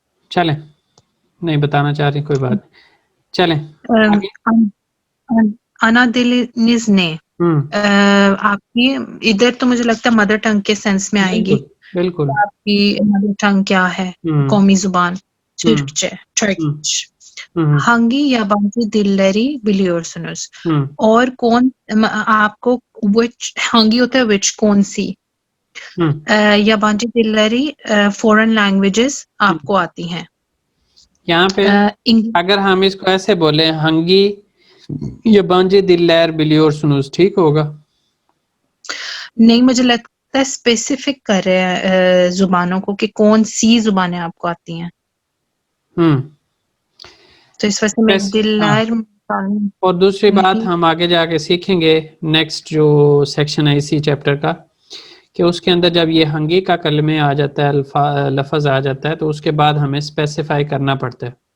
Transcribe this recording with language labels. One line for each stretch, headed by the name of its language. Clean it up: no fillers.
Hindi: चलें, नहीं बताना चाह रही, कोई बात नहीं, चलें। अनादिलिनिज ने आपकी इधर तो मुझे लगता है मदर टंग के सेंस में आएगी। बिल्कुल। आपकी मदर टंग क्या है? कौमी जुबान Türkçe, Turkish.
Turkish: Hangi yabancı dilleri biliyorsunuz?
Hindi: और कौन आपको which, hangi होता है which, कौन सी याबांजी दिल्लरी फॉरेन लैंग्वेजेस आपको आती हैं? यहाँ पे अगर हम इसको ऐसे बोले, हंगी
Turkish: yabancı diller biliyorsunuz,
Hindi: ठीक होगा? नहीं, मुझे लगता है स्पेसिफिक कर रहे हैं जुबानों को कि कौन सी जुबानें आपको आती हैं, तो इस वजह से मैं हाँ।
Turkish: दिल्लार
Hindi: और दूसरी बात नहीं। हम आगे जाके सीखेंगे नेक्स्ट जो सेक्शन है इसी चैप्टर का, कि उसके अंदर जब ये हंगी का कलमे आ जाता है, लफ्ज आ जाता है, तो उसके बाद हमें स्पेसिफाई करना पड़ता है।